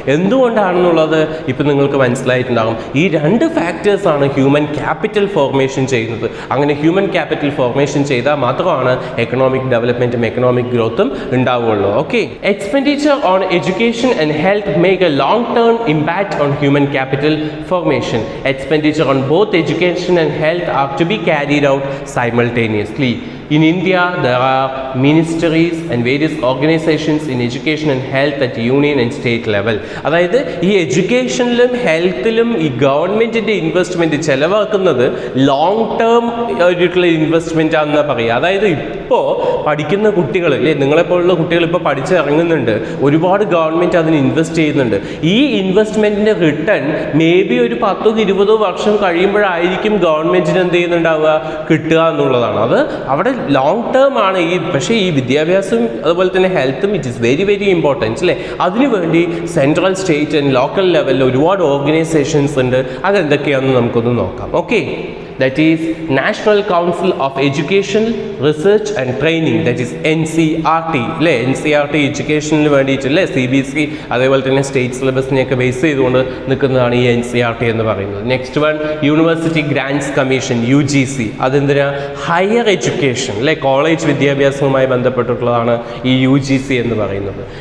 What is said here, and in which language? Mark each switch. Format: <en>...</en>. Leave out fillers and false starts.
<ml>എന്തുകൊണ്ടാണെന്നുള്ളത് ഇപ്പം നിങ്ങൾക്ക് മനസ്സിലായിട്ടുണ്ടാകും. ഈ 2 ഫാക്ടേഴ്സാണ് ഹ്യൂമൻ ക്യാപിറ്റൽ ഫോർമേഷൻ ചെയ്യുന്നത്. അങ്ങനെ ഹ്യൂമൻ ക്യാപിറ്റൽ ഫോർമേഷൻ ചെയ്താൽ മാത്രമാണ് എക്കണോമിക് ഡെവലപ്മെൻറ്റും എക്കണോമിക് ഗ്രോത്തും ഉണ്ടാവുകയുള്ളൂ.</ml> <en>Okay, expenditure on education and health make a long term impact on human capital formation. Expenditure on both education and health are to be carried out simultaneously. In India, there are ministries and various organizations in education and health at union and state level.</en> <ml>അതായത് ഈ എഡ്യൂക്കേഷനിലും ഹെൽത്തിലും ഈ ഗവൺമെൻറ്റിൻ്റെ investment ചിലവാക്കുന്നത് long term ആയിട്ടുള്ള investment ആണെന്ന് പറയുക. അതായത് ഇപ്പോൾ പഠിക്കുന്ന കുട്ടികൾ അല്ലേ, നിങ്ങളെപ്പോലുള്ള കുട്ടികൾ ഇപ്പോൾ പഠിച്ചിറങ്ങുന്നുണ്ട്, ഒരുപാട് ഗവൺമെൻറ് അതിന് ഇൻവെസ്റ്റ് ചെയ്യുന്നുണ്ട്. ഈ ഇൻവെസ്റ്റ്മെൻറ്റിൻ്റെ റിട്ടേൺ മേ ബി ഒരു 10-20 വർഷം കഴിയുമ്പോഴായിരിക്കും ഗവൺമെൻറ്റിന് എന്ത് ചെയ്യുന്നുണ്ടാവുക, കിട്ടുക എന്നുള്ളതാണ്. അത് അവിടെ ലോങ് ടേം ആണ്. പക്ഷേ ഈ വിദ്യാഭ്യാസം അതുപോലെ തന്നെ ഹെൽത്തും</ml> <en>it is very very important</en> <ml>അല്ലേ. അതിനുവേണ്ടി സെൻട്രൽ, സ്റ്റേറ്റ് ആൻഡ് ലോക്കൽ ലെവലിൽ ഒരുപാട് ഓർഗനൈസേഷൻസ് ഉണ്ട്. അതെന്തൊക്കെയാണെന്ന് നമുക്കൊന്ന് നോക്കാം.</ml> <en>Okay, that is National Council of Education, Research and Training, that is NCRT അല്ലേ.</en> <ml>NCRT എഡ്യൂക്കേഷനിന് വേണ്ടിയിട്ടല്ലേ, CBSE അതേപോലെ തന്നെ സ്റ്റേറ്റ് സിലബസിനെയൊക്കെ ബേസ് ചെയ്തുകൊണ്ട് നിൽക്കുന്നതാണ് ഈ NCRT എന്ന് പറയുന്നത്. Next one university ഗ്രാൻറ്റ്സ് commission, UGC. അതെന്തിനാ, ഹയർ എഡ്യൂക്കേഷൻ അല്ലേ, കോളേജ് വിദ്യാഭ്യാസവുമായി ബന്ധപ്പെട്ടിട്ടുള്ളതാണ് ഈ UGC എന്ന് പറയുന്നത്.</ml>